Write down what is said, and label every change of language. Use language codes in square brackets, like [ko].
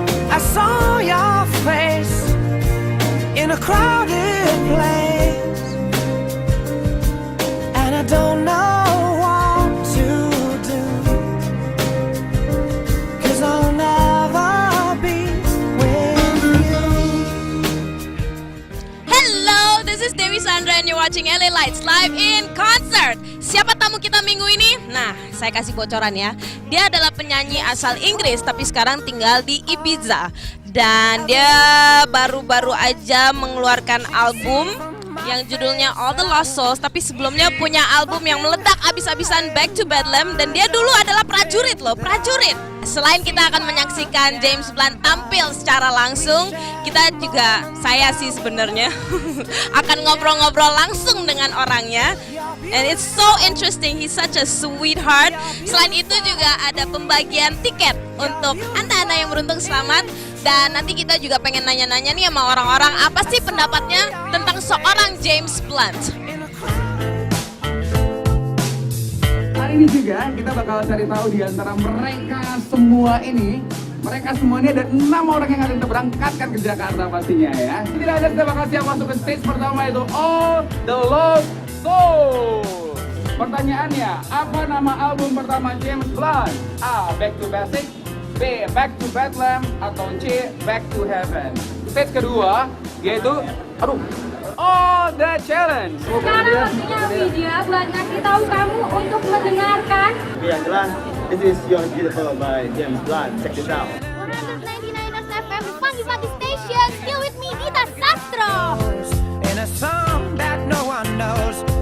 [en] I saw your face in a crowded place, and I don't know what to do, 'cause I'll never be with you. Hello, this is Dewi Sandra and you're watching LA Lights live in concert. [id] Siapa tamu kita minggu ini? Nah, saya kasih bocoran ya. Dia adalah penyanyi asal Inggris tapi sekarang tinggal di Ibiza. Dan dia baru-baru aja mengeluarkan album yang judulnya All the Lost Souls. Tapi sebelumnya punya album yang meledak abis-abisan, Back to Bedlam. Dan dia dulu adalah prajurit loh, prajurit. Selain kita akan menyaksikan James Blunt tampil secara langsung, kita juga, saya sih sebenarnya akan ngobrol-ngobrol langsung dengan orangnya. [en] And it's so interesting, he's such a sweetheart. [id] Selain itu juga ada pembagian tiket untuk anda-anda yang beruntung selamat. Dan nanti kita juga pengen nanya-nanya nih sama orang-orang apa sih pendapatnya tentang seorang James Blunt. Hari ini juga kita bakal cari tahu di antara mereka semua ini. Mereka semua ini ada 6 orang yang akan kita berangkatkan ke Jakarta pastinya ya. Tidak ada kita bakal siap masuk ke stage pertama itu All the Lost Souls. Pertanyaannya, apa nama album pertama James Blunt? A. Back to Basics, B. Back to Bedlam, atau C. Back to Heaven. Stage kedua yaitu All the Challenge. Sekarang waktunya Widya buat ngasih tahu kamu untuk mendengarkan. Yang jelas, [en] this is You're Beautiful by James Blunt. Check this out. 199 FM [id] pagi-pagi [en] station. Still with me, Dita Sastro. In a song that no one knows.